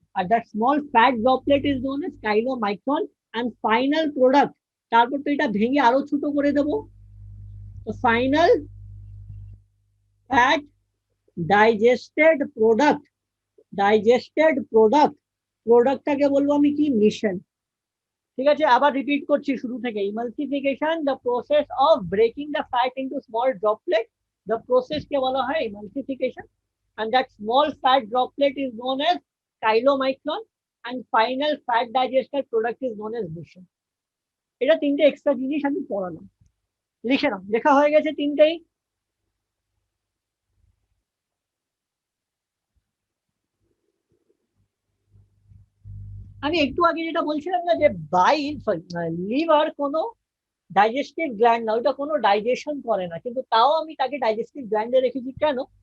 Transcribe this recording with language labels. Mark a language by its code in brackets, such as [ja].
[en] আর that small fat droplet is known as chylomicron. And final product, [bn] তারপর তো এটা ভেঙে আরো ছোট করে দেবো, তো [en] final fat [bn] digested product, digested product, প্রোডাক্টটাকে বলবো আমি কি, মিশন। ঠিক আছে, আবার রিপিট করছি শুরু থেকে। [en] emulsification, the process of breaking the fat into small droplet, the process [bn] কে বলা হয় [en] Emulsification, and that small fat droplet is known as chylomicron, and final fat digested product is known as mission. [bn] এটা তিনটে extra জিনিস আমি পড়ালাম, লিখে নাও। লেখা হয়ে গেছে তিনটেই। আমি একটু আগে যেটা বলছিলাম না যে বাইল, সরি, লিভার কোনো ডাইজেস্টিভ গ্ল্যান্ড না, ওইটা কোনো ডাইজেশন করে না, কিন্তু তাও আমি তাকে ডাইজেস্টিভ গ্ল্যান্ডে রেখেছি। কেন?